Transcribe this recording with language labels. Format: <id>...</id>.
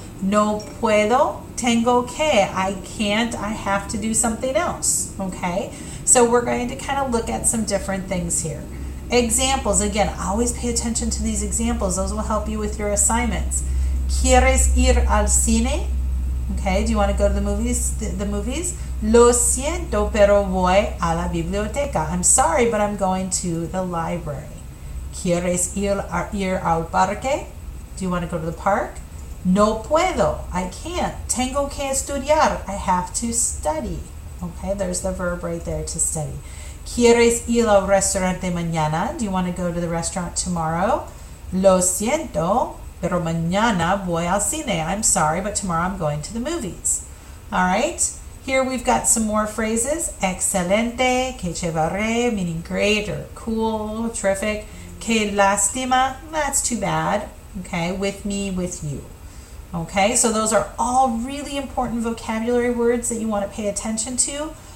<es>No puedo, tengo que.</es> <en>I can't, I have to do something else, okay? So we're going to kind of look at some different things here. Examples, again, always pay attention to these examples. Those will help you with your assignments.</en> <es>¿Quieres ir al cine?</es> <en>Okay, do you want to go to the movies?</en> <es>Lo siento, pero voy a la biblioteca.</es> <en>I'm sorry, but I'm going to the library.</en> <es>¿Quieres ir al parque?</es> <en>Do you want to go to the park?</en> <es>No puedo.</es> <en>I can't.</en> <es>Tengo que estudiar.</es> <en>I have to study. Okay, there's the verb right there, to study.</en> <es>¿Quieres ir al restaurante mañana?</es> <en>Do you want to go to the restaurant tomorrow?</en> <es>Lo siento, pero mañana voy al cine.</es> <en>I'm sorry, but tomorrow I'm going to the movies. All right. Here we've got some more phrases.</en> <es>Excelente, que chévere,</es> <en>meaning great or cool, terrific.</en> <es>Que lástima,</es> <en>that's too bad. Okay, with me, with you. Okay, so those are all really important vocabulary words that you want to pay attention to.</en>